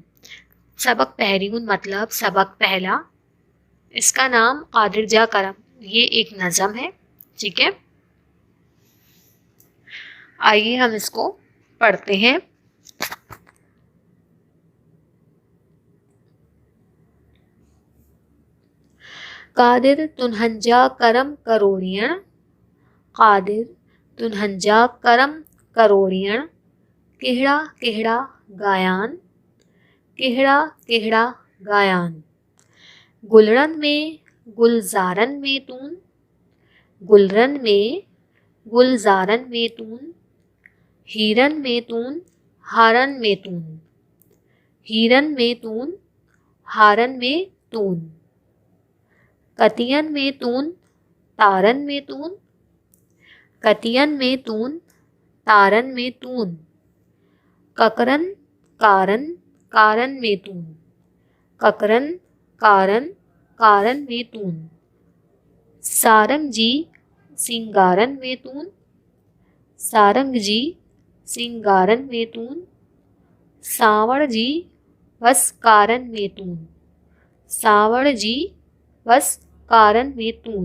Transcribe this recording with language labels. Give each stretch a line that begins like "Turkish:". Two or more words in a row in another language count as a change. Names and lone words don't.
Sindhi: सबक पहरियून
Hindi: मतलब सबक पहला, इसका नाम
Sindhi: कादिर जा करम,
Hindi: ये एक नज़म है। ठीक है, आइए हम इसको पढ़ते हैं।
Sindhi: कादिर तुन्हंजा करम करोड़ियण, कादिर तुन्हंजा करम करोड़ियण, केहड़ा केहड़ा गायान, केहड़ा केहड़ा गायान। गुलरन में गुलजारन में तून, गुलरन में गुलजारन में तून, हीरन में तून हारन में तून, हीरन में तून हारन में तून। कतियन में तून तारन में तून, कतियन में तून तारन में तून। ककरन कारन कारन में तून, ककरन कारन कारन में तून। सारंग जी सिंगारन में तून, सारंग जी सिंगारन में तून। सावड़ जी बस कारन में तून, सावड़ जी बस कारन में तून।